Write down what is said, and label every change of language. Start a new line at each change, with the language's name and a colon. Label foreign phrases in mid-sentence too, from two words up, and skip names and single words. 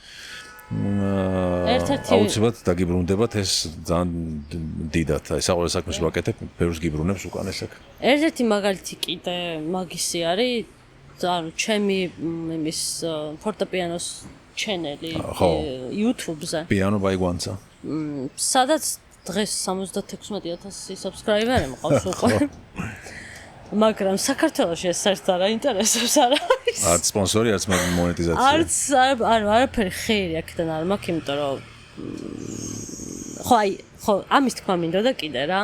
Georgian: აუცილებლად დაგიბრუნდებათ ეს ძალიან დიდად. აი საყვარელი საქმეს ვაკეთებ, ბევრს გიბრუნებს უკან ეს აქ. ერთ-ერთი მაგალითი კიდე მაგისი არის, ანუ ჩემი იმის ფორტეპიანოს ჩენელი YouTube-ზე. Piano by Guanza. სადაც დღეს 76,000 subscriber-ი მყავს უკვე. მაგრამ საქართველოში ეს საერთოდ არ აინტერესებს არა. არც სპონსორი, არც მონეტიზაცია. არც არაფერი ხეირი აქედან არ მაქვს, იმიტომ რომ ხო, ამის თქმა მინდოდა კიდე რა.